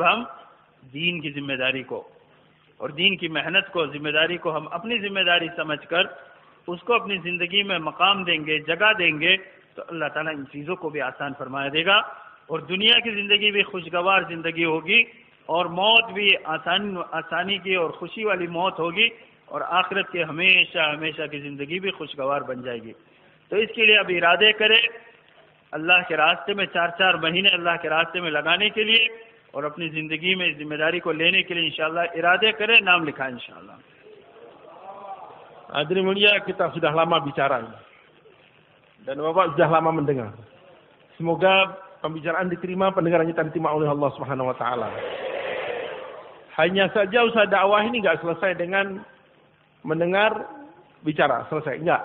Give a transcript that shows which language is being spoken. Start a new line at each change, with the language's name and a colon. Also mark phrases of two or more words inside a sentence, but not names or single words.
Hindi: हम दीन की जिम्मेदारी को और दीन की मेहनत को, जिम्मेदारी को हम अपनी जिम्मेदारी समझकर उसको अपनी ज़िंदगी में मकाम देंगे, जगह देंगे, तो अल्लाह ताला इन चीज़ों को भी आसान फरमा देगा और दुनिया की ज़िंदगी भी खुशगवार ज़िंदगी होगी और मौत भी आसानी की और खुशी वाली मौत होगी और आखिरत की हमेशा हमेशा की ज़िंदगी भी खुशगवार बन जाएगी। तो इसके लिए अब इरादे करें अल्लाह के रास्ते में, 4-4 महीने अल्लाह के रास्ते में लगाने के लिए और अपनी ज़िंदगी में इस जिम्मेदारी को लेने के लिए
Arabic: إن شاء الله
Hindi: इरादे करें, नाम लिखाएं
Arabic: إن شاء الله.
Indonesian: Hadirin mulia, kita sudah lama bicara dan Bapak sudah lama mendengar. Semoga pembicaraan diterima, pendengarannya diterima oleh
Arabic: الله سبحانه وتعالى.
Indonesian: Hanya saja usaha dakwah ini enggak selesai dengan mendengar bicara, selesai enggak.